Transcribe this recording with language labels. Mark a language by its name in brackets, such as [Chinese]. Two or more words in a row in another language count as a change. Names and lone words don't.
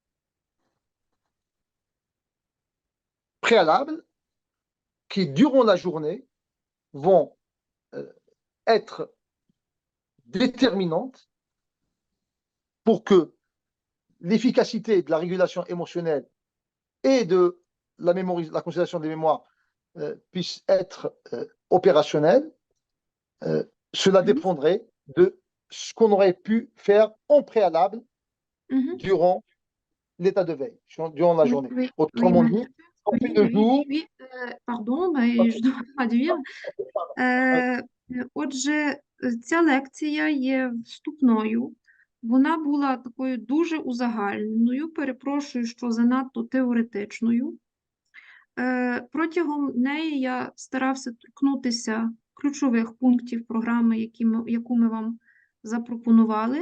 [French] préalables qui, durant la journée, vont être déterminantes pour que l'efficacité de la régulation émotionnelle et de la consolidation des mémoires puisse être opérationnelle. Cela dépendrait de ce qu'on aurait pu faire en préalable durant l'état de veille, durant la journée. Autrement dit, fait de jour. oui, pardon, mais je dois traduire. [Ukrainian] Отже, ця лекція є вступною. Вона була такою дуже узагальненою, перепрошую, що занадто теоретичною. Протягом неї я старався торкнутися ключових пунктів програми, яку ми вам запропонували.